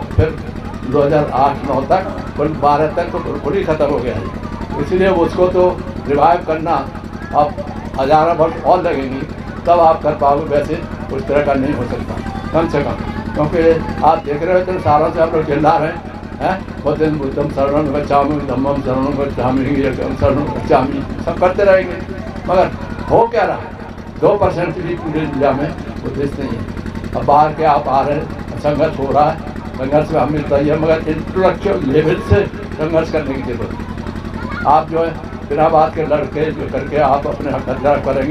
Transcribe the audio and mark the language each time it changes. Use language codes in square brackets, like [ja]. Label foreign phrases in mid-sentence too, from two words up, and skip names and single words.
[hi] फिर 2008-9 तक 12 तक तो बिल्कुल ही ख़त्म हो गया है। इसलिए उसको तो रिवाइव करना अब 1000 वर्ष और लगेंगी, तब आप कर पाओगे। [pi] वैसे उस तरह का नहीं हो सकता कम से कम, क्योंकि आप देख रहे हो तो सालों से आप लोग चिल्ला रहे हैं बुद्धिज्म बुद्धम शरणं गच्छामि, धम्मं शरणं गच्छामि, एकं शरणं गच्छामि, [hi] सब करते रहेंगे। मगर हो क्या रहा है? 2% भी पूरे इंडिया में बुद्धिस्ट नहीं है। अब बाहर के आप आ रहे हैं, संघर्ष हो रहा है, संघर्ष में हम मिलता ही है, मगर [en] intellectual level [hi] से संघर्ष करने की जरूरत है। आप जो है बिना बात के लड़के करके आप अपने हक हथियार करेंगे।